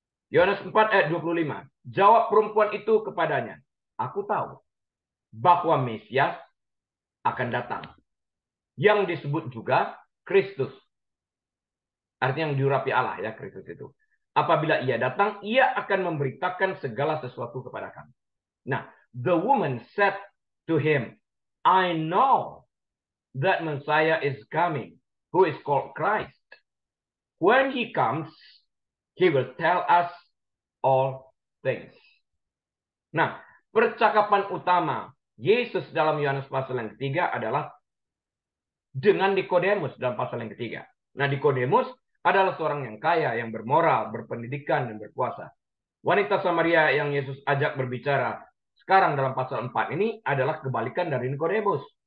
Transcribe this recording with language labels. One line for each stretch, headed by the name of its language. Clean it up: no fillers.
Indonesian: Yohanes 4 ayat 25. Jawab perempuan itu kepadanya. Aku tahu bahwa Mesias akan datang. Yang disebut juga Kristus. Artinya yang diurapi Allah ya Kristus itu. Apabila ia datang, ia akan memberitakan segala sesuatu kepada kami.
English: Nah, the woman said to him, I know that Messiah is coming, who is called Christ. When he comes, he will tell us all things.
Indonesian: Nah, percakapan utama Yesus dalam Yohanes pasal yang ketiga adalah dengan Nikodemus dalam pasal yang ketiga. Nah, Nikodemus adalah seorang yang kaya, yang bermoral, berpendidikan, dan berkuasa. Wanita Samaria yang Yesus ajak berbicara sekarang dalam pasal 4 ini adalah kebalikan dari Nikodemus.